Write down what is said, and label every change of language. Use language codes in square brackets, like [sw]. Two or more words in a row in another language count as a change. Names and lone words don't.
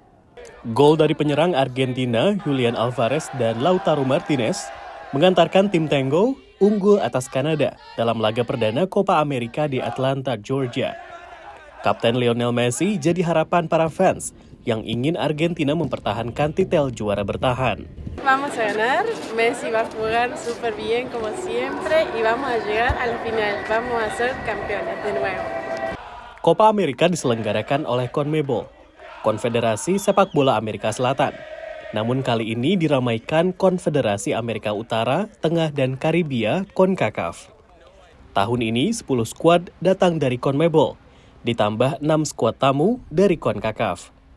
[id] Gol dari penyerang Argentina, Julian Alvarez dan Lautaro Martinez mengantarkan tim Tango unggul atas Kanada dalam laga perdana Copa America di Atlanta, Georgia. Kapten Lionel Messi jadi harapan para fans yang ingin Argentina mempertahankan titel juara bertahan. [es] Vamos a ganar, Messi va a jugar súper bien como siempre y vamos a llegar a la final, vamos a ser campeones de nuevo. [id] Copa America diselenggarakan oleh CONMEBOL, Konfederasi Sepak Bola Amerika Selatan. Namun kali ini diramaikan Konfederasi Amerika Utara, Tengah dan Karibia (CONCACAF). Tahun ini 10 skuad datang dari CONMEBOL, ditambah 6 skuad tamu dari CONCACAF.